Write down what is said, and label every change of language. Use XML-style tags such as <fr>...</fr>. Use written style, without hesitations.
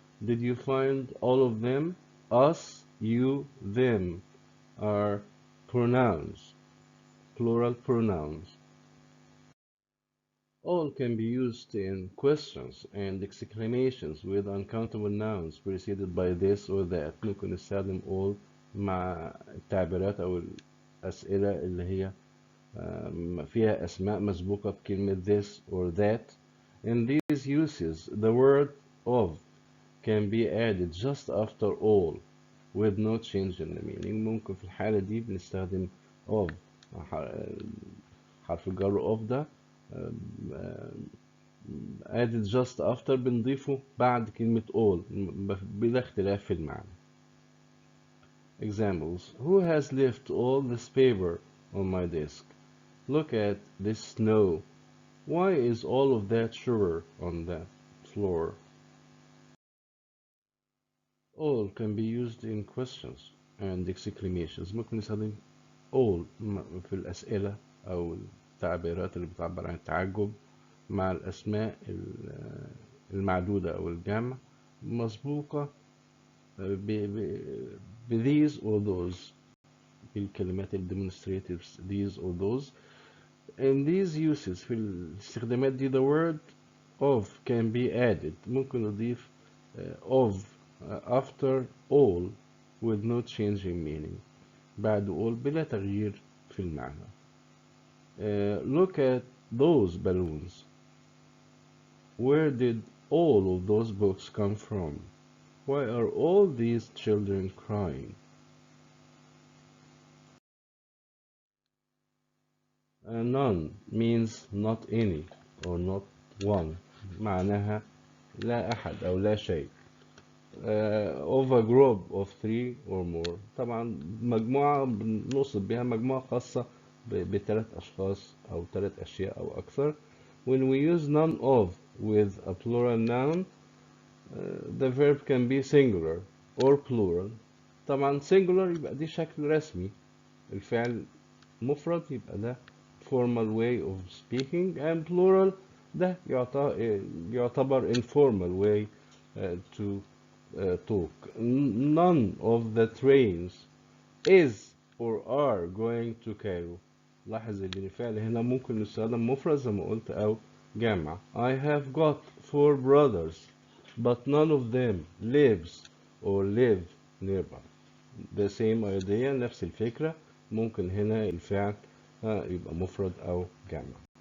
<en>Did you find all of them? Us, you, them are pronouns, plural pronouns. All can be used in questions and exclamations with uncountable nouns preceded by this or that.</en> <ar>ممكن نستخدم all مع التعبيرات أو الأسئلة اللي هي فيها أسماء مسبوقة بكلمة this or that.</ar> <en>In these uses, the word of can be added just after all with no change in the meaning.</en> <ar>ممكن في الحالة دي بنستخدم of حرف الجر of ده</ar> <en>added just after</en> <ar>بنضيفه بعد كلمة all بلا اختلاف في المعنى.</ar> <en>Examples: Who has left all this paper on my desk? Look at this snow. Why is all of that sugar on the floor? All can be used in questions and exclamations.</en> <ar>ممكن نستخدم all في الأسئلة أو التعبيرات اللي بتعبر عن التعجب مع الأسماء المعدودة أو الجمع مسبوقة ب these or those بالكلمات demonstratives these or those.</ar> <en>In these uses</en> <ar>في الاستخدامات دي</ar> <en>the word of can be added.</en> <ar>ممكن نضيف</ar> <en>of after all with no change in meaning.</en> <ar>بعد all بلا تغيير في المعنى.</ar> <en>Look at those balloons. Where did all of those books come from? Why are all these children crying? None means not any or not one.</en> <ar>معناها لا أحد أو لا شيء.</ar> <en>Of a group of three or more.</en> <ar>طبعا مجموعة بنوصف بها مجموعة خاصة بثلاث أشخاص أو ثلاث أشياء أو أكثر.</ar> <en>When we use none of with a plural noun, the verb can be singular or plural.</en> <ar>طبعا singular يبقى دي شكل رسمي، الفعل مفرد يبقى ده</ar> <en>formal way of speaking, and plural</en> <ar>ده يعتبر</ar> <en>informal way to talk. None of the trains is or are going to Cairo.</en> <ar>لاحظ ان الفعل هنا ممكن يستخدم مفرد زي ما قلت او جمع.</ar> <en>I have got 4 brothers but none of them lives or live nearby. the same idea،</en> <ar>نفس الفكرة. ممكن هنا الفعل يبقى مفرد أو جمع.</ar>